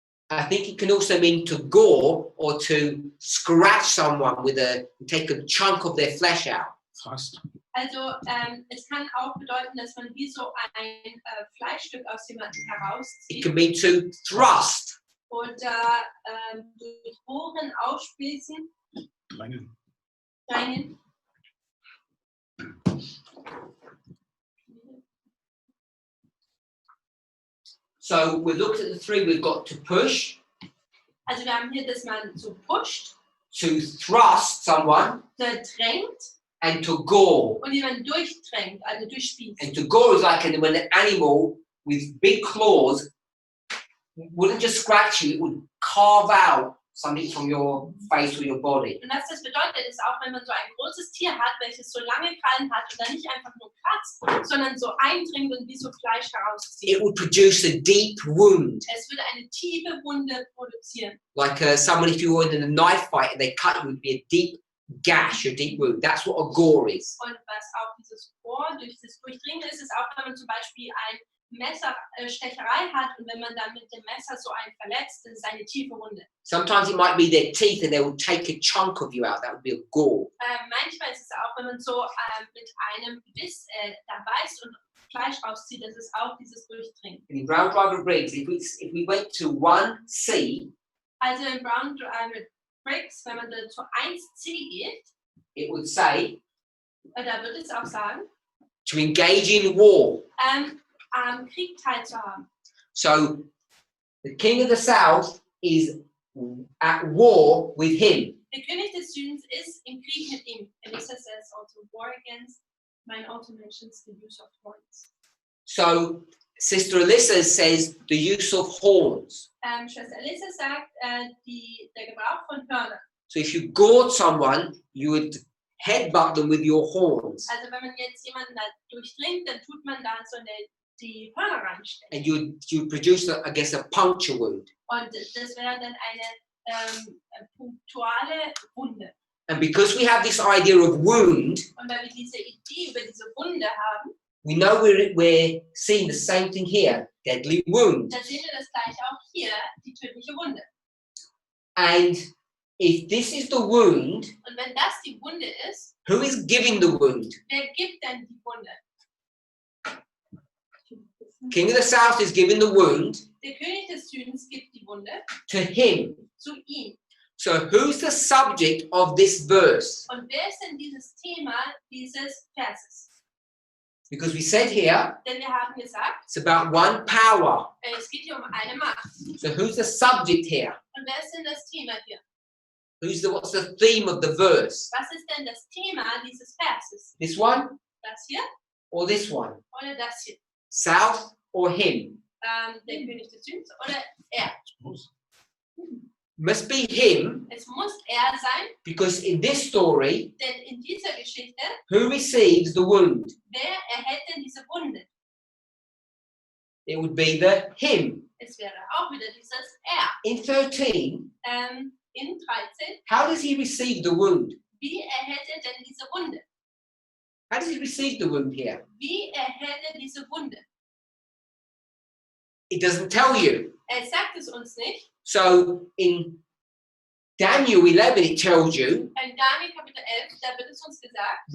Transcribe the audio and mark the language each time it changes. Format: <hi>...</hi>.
<en>I think it can also mean to gore or to scratch someone with take a chunk of their flesh out. Fast.</en> <de>Also es kann auch bedeuten, dass man wie so ein Fleischstück aus jemandem</de> <en>It</en> <de>herauszieht</de> <en>can mean to thrust.</en> <de>oder durchbohren, aufspießen, Rein. rein.</de> <en>So we looked at the three. We've got to push,</en> <de>Also wir haben hier, dass man so pusht,</de> <en>to thrust someone,</en> <de>drängt</de> <en>and to gore.</en> <de>und jemanden durchdrängt, also durchspießt.</de> <en>And to gore is like when an animal with big claws wouldn't just scratch you, it would carve out something from your face or your body.</en> <de>Und was das bedeutet, ist auch, wenn man so ein großes Tier hat, welches so lange Krallen hat und dann nicht einfach nur kratzt, sondern so eindringt und wie so Fleisch herauszieht.</de> <en>It would produce a deep wound.</en> <de>Es würde eine tiefe Wunde produzieren.</de> <en>Like someone, if you were in a knife fight and they cut you, it would be a deep gash, a deep wound. That's what a gore is.</en> <de>Und was auch dieses Rohr durch das Durchdringen ist, ist auch, wenn man zum Beispiel ein Messerstecherei hat und wenn man dann mit dem Messer so einen verletzt, das ist eine tiefe Wunde.</de> <en>Sometimes it might be their teeth and they will take a chunk of you out. That would be a gore.</en> <de>Manchmal ist es auch, wenn man so mit einem Biss da beißt und Fleisch rauszieht, das ist auch dieses Durchdringen.</de> <en>And in Brown Driver Briggs, if we went to 1C,</en> <de>Also in Brown Briggs, wenn man da zu 1C geht,</de> <en>it would say</en> <de>da wird es auch sagen,</de> <en>to engage in war.</en> <de>am Krieg teilzuhaben.</de> <en>So the king of the south is at war with him.</en> <de>Der König des Südens ist im Krieg mit ihm.</de> <en>Elisa says also war against. Mine also mentions the use of horns. So Sister Alyssa says the use of horns.</en> <de>Schwester Elisa sagt, der Gebrauch von Hörnern.</de> <en>So if you gored someone, you would headbutt them with your horns.</en> <de>Also wenn man jetzt jemanden da durchdringt, dann tut man da so die Hörner reinstecken.</de> <en>And you produce, I guess, a puncture wound.</en> <de>Und das wäre dann eine punktuale Wunde.</de> <en>And because we have this idea of wound,</en> <de>Und weil wir diese Idee über diese Wunde haben,</de> <en>we know we're seeing the same thing here, deadly wound.</en> <de>dann sehen wir das gleiche auch hier, die tödliche Wunde.</de> <en>And if this is the wound,</en> <de>Und wenn das die Wunde ist,</de> <en>who is giving the wound?</en> <de>wer gibt denn die Wunde?</de> <en>King of the South is giving the wound</en> <de>Der König des Südens gibt die Wunde</de> <en>to him.</en> <de>zu ihm.</de> <en>So who's the subject of this verse?</en> <de>Und wer ist denn dieses Thema dieses Verses?</de> <en>Because we said here,</en> <de>Denn wir haben gesagt,</de> <en>it's about one power.</en> <de>es geht hier um eine Macht.</de> <en>So who's the subject here?</en> <de>Und wer ist denn das Thema hier?</de> <en>What's the theme of the verse?</en> <de>Was ist denn das Thema dieses Verses?</de> <en>This one</en> <de>Das hier</de> <en>or this one?</en> <de>oder das hier?</de> <en>South or him?</en> <de>Der König des Südens oder er?</de> <en>Must be him,</en> <de>Es muss er sein,</de> <en>because in this story,</en> <de>denn in dieser Geschichte,</de> <en>who receives the wound?</en> <de>wer erhält denn diese Wunde?</de> <en>It would be the him.</en> <de>Es wäre auch wieder dieses er.</de> <en>In 13,</en> <de>In 13,</de> <en>how does he receive the wound?</en> <de>wie erhält er denn diese Wunde?</de> <en>How does he receive the wound here?</en> <de>Wie erhält er diese Wunde?</de> <en>It doesn't tell you.</en> <de>Er sagt es uns nicht.</de> <en>So in Daniel 11, it tells you.</en> <de>In Daniel Kapitel 11, da wird es uns gesagt.</de>